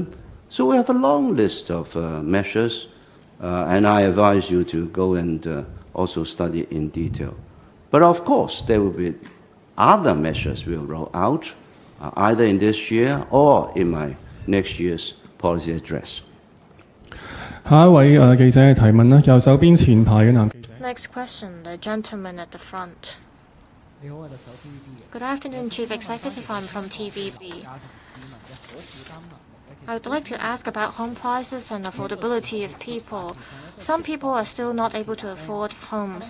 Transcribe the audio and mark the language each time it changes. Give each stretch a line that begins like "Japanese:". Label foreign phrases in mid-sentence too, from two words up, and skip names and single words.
English: So we have a long list of measures, and I advise you to go and also study in detail. But of course, there will be other measures we'll roll out, either in this year or in my next year's policy address.
Cantonese: 下一位記者嘅提問啦，右手邊前排嘅男記者。
English: Next question, the gentleman at the front. Good afternoon, Chief Executive. I'm from TVB. I would like to ask about home prices and affordability of people. Some people are still not able to afford homes.